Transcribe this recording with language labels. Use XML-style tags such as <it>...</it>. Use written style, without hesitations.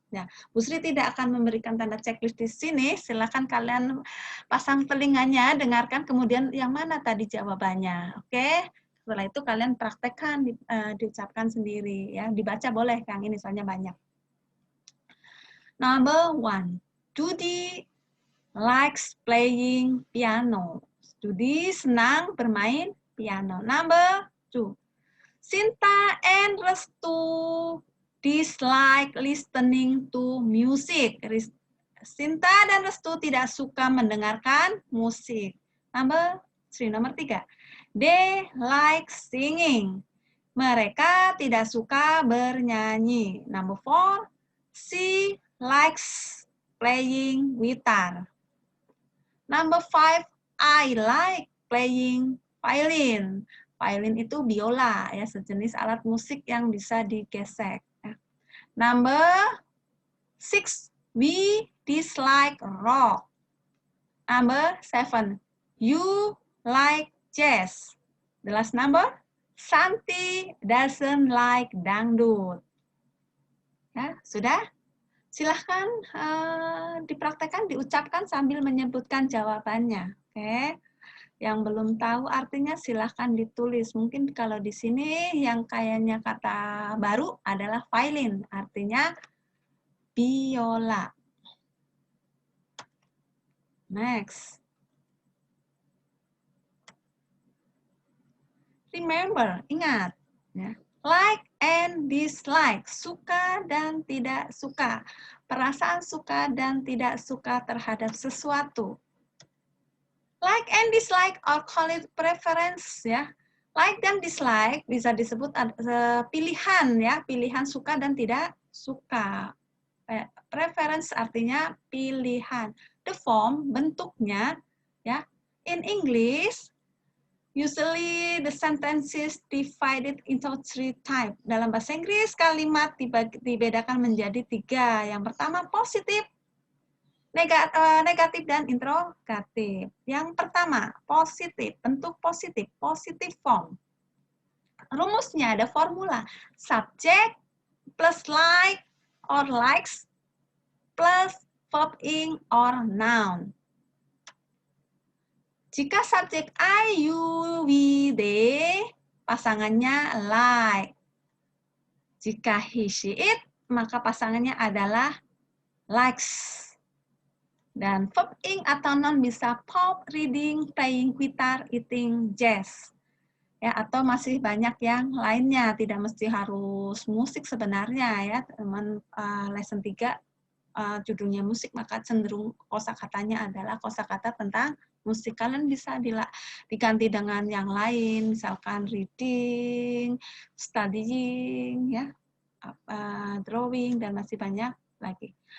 <id>Ya, Bu Sri tidak akan memberikan tanda checklist di sini. Silakan kalian pasang telinganya, dengarkan kemudian yang mana tadi jawabannya. Oke? Setelah itu kalian praktekkan, diucapkan sendiri ya. Dibaca boleh, Kang, ini soalnya banyak.</id> <en>Number 1. Judy likes playing piano.</en> <id>Judy senang bermain piano.</id> <en>Number 2. Sinta and Restu dislike listening to music.</en> <id>Sinta dan Restu tidak suka mendengarkan musik.</id> <en>Number 3. They like singing.</en> <id>Mereka tidak suka bernyanyi.</id> <en>Number 4. She likes playing guitar. Number 5. I like playing violin.</en> <id>Violin itu biola, ya, sejenis alat musik yang bisa digesek.</id> <en>Number 6, we dislike rock. Number 7, you like jazz. The last number, Santi doesn't like dangdut.</en> <id>Ya, sudah? Silahkan dipraktekkan, diucapkan sambil menyebutkan jawabannya. Oke. Yang belum tahu artinya silahkan ditulis. Mungkin kalau di sini yang kayaknya kata baru adalah violin, artinya biola.</id> <en>Next.</en> <id>Remember, ingat. Ya.</id> <en>Like and dislike,</en> <id>suka dan tidak suka. Perasaan suka dan tidak suka terhadap sesuatu.</id> <en>Like and dislike or call it preference</en> <id>ya. Like dan dislike bisa disebut pilihan ya, pilihan suka dan tidak suka. Preference artinya pilihan.</id> <en>The form</en> <id>bentuknya ya.</id> <en>In English usually the sentences divided into 3 types.</en> <id>Dalam bahasa Inggris kalimat dibedakan menjadi 3. Yang pertama positif, negatif dan interrogatif. Yang pertama, positif, bentuk positif, positive form.</id> <en>Rumusnya ada formula, subject plus like or likes plus verb ing or noun.</en> <id>Jika subjek I, you, we, they, pasangannya like. Jika he, she, it, maka pasangannya adalah likes. Dan verb ing atau noun bisa pop, reading, playing guitar, eating, jazz. Ya, atau masih banyak yang lainnya, tidak mesti harus musik sebenarnya ya. Teman lesson 3 judulnya musik, maka cenderung kosakatanya adalah kosakata tentang musik. Kalian bisa diganti dengan yang lain, misalkan reading, studying, ya, drawing, dan masih banyak lagi.</id>